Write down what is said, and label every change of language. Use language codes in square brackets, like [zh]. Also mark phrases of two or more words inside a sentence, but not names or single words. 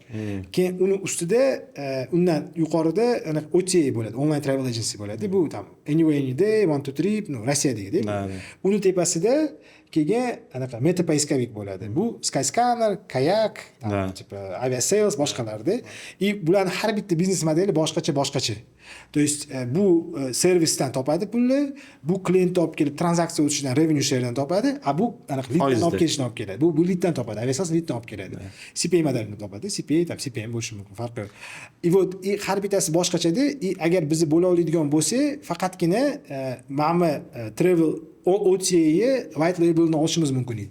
[uz] Keyin uni ustida undan yuqorida ana OTA bo'ladi, [en] online travel agency [uz] bo'ladi. Bu tam Anyway Anyday, One to Trip, Rossiyadagi. Uni tepasida keyin anaqa meta поисковик bo'ladi. Bu Skyscanner, Kayak, tipa aviasales boshqalarda. Bularning har bitta biznes modeli boshqacha. [ru] То есть [uz] bu servisdan topadi pulni, bu klient olib kelib tranzaksiya o'tishidan [en] revenue share'dan [uz] topadi, bu anaqa leaddan olib kelishdan olib keladi. Bu leaddan topadi, aviasales leaddan olib keladi. CPA modelini topadi, CPA bo'lishi mumkin, farqi yo'q. Вот har bittasi boshqachada. Agar biz bo'la oladigan bo'lsa, faqatgina mana [en] travel OTA white labelni [uz] olishimiz mumkin edi.